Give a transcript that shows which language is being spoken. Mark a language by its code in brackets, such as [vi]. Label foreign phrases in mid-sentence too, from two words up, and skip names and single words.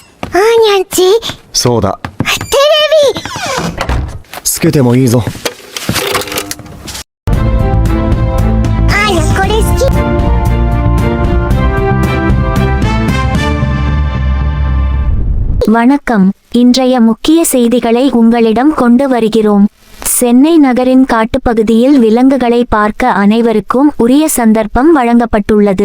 [ja] にゃんち。そうだ。テレビ。つけてもいいぞ。あやこれ好き。 [ta] வணக்கம். இன்றைய முக்கிய செய்திகளை உங்களிடம் கொண்டு வருகிறோம். சென்னை நகரின் காட்டுப்பகுதியில் விலங்குகளை பார்க்க அனைவருக்கும் உரிய சந்தர்ப்பம் வழங்கப்பட்டுள்ளது.